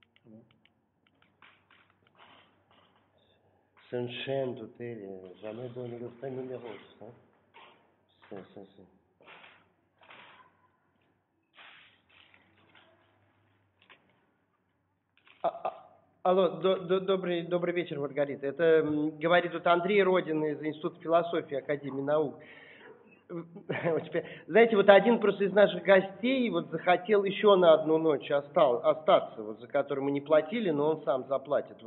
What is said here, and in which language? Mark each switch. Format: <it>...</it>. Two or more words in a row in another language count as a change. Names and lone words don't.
<fr>C'est une chaîne d'hôtels, jamais donné le vrai numéro, ça. C'est.</fr> <ru>Алло, добрый вечер, Маргарита. Это говорит тут Андрей Родин из Института философии Академии наук. Знаете, вот один просто из наших гостей вот захотел еще на одну ночь остаться, вот за которую мы не платили, но он сам заплатит.</ru>